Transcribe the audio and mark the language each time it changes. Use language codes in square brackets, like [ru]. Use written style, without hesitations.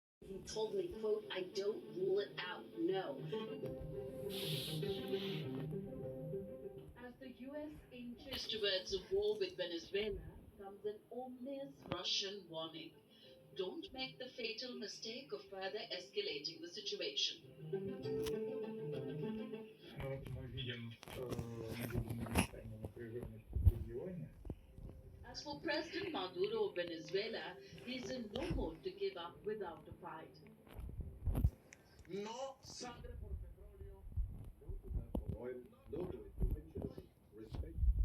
[en] He told me, quote, "I don't rule it out, no." As the U.S. inches towards a war with Venezuela, comes an ominous Russian warning. Don't make the fatal mistake of further escalating the situation. [ru] Ну, вот мы видим, нарастание напряженности в регионе. [en] As for President Maduro of Venezuela, he is in no mood to give up without a fight. [es] No sangre por petróleo. [en] No demand for oil, no to intervention, respect.